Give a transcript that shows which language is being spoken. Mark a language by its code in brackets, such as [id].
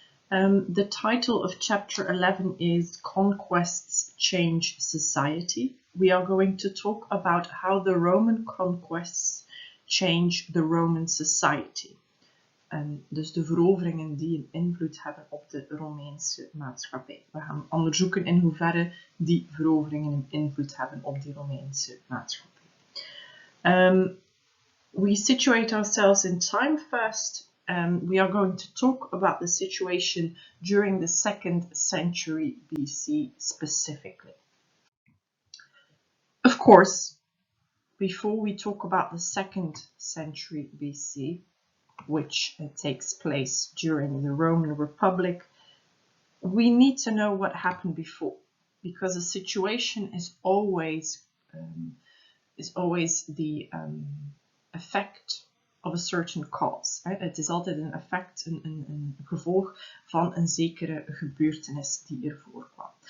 [en] The title of chapter 11 is Conquests Change Society. We are going to talk about how the Roman conquests change the Roman society. [nl] Dus de veroveringen die een invloed hebben op de Romeinse maatschappij. We gaan onderzoeken in hoeverre die veroveringen een invloed hebben op die Romeinse maatschappij. [en] We situate ourselves in time first. We are going to talk about the situation during the 2nd century BC specifically. Of course, before we talk about the 2nd century BC, which takes place during the Roman Republic, we need to know what happened before, because a situation is always the effect of a certain cause. [nl] Het is altijd een effect, een gevolg van een zekere gebeurtenis die er voorkwam.